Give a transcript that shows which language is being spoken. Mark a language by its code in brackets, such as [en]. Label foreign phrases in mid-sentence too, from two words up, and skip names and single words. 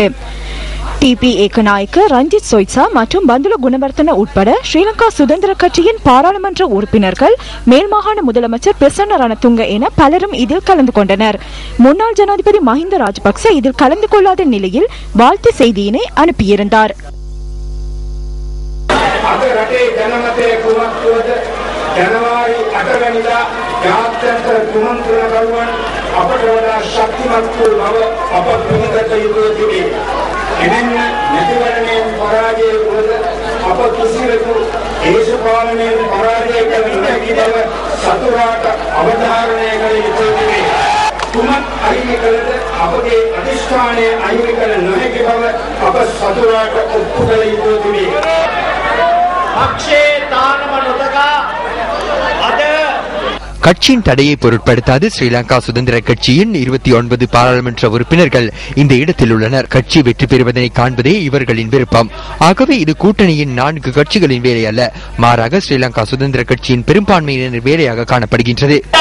[ta] டிபி ஏகநாயக்க, ரஞ்சித் சொய்சா மற்றும் பந்துல குணவர்த்தன உட்பட ஸ்ரீலங்கா சுதந்திர கட்சியின் பாராளுமன்ற உறுப்பினர்கள், மேல்மாகாண முதலமைச்சர் பிரசன்ன ரணதுங்க என பலரும் இதில் கலந்து கொண்டனர். முன்னாள் ஜனாதிபதி மஹிந்த ராஜபக்ச இதில் கலந்து கொள்ளாத நிலையில் வாழ்த்து செய்தியினை அனுப்பியிருந்தார். [si] ජනවාරි 8 වෙනිදා ජාත්‍යන්තර කුමන්ත්‍රණකරුවන් අපට වඩා ශක්තිමත් වූ බව අප පිළිගත යුතුව තිබේ. එමෙන්ම නැතිවරණයෙන් පරාජය වුවද අප කිසිවෙකු දේශපාලනයෙන් පරාජය කළ නොහැකි බව සතුරාට අවධාරණය කළ යුතුව තිබේ. කුමක් අහිමි කළද අපගේ අධිෂ්ඨානය අහිමි කළ නොහැකි බව අප සතුරාට ඔප්පු කළ යුතුව තිබේ. පක්ෂේ තානම නොදකා [ta] கட்சியின் தடையை பொருட்படுத்தாது ஸ்ரீலங்கா சுதந்திர கட்சியின் 29 பாராளுமன்ற உறுப்பினர்கள் இந்த இடத்தில் உள்ளனர். கட்சி வெற்றி பெறுவதனை காண்பதே இவர்களின் விருப்பம். ஆகவே இது கூட்டணியின் 4 கட்சிகளின் வேலை அல்ல, மாறாக ஸ்ரீலங்கா சுதந்திர கட்சியின் பெரும்பான்மையினர் வேலையாக காணப்படுகின்றது.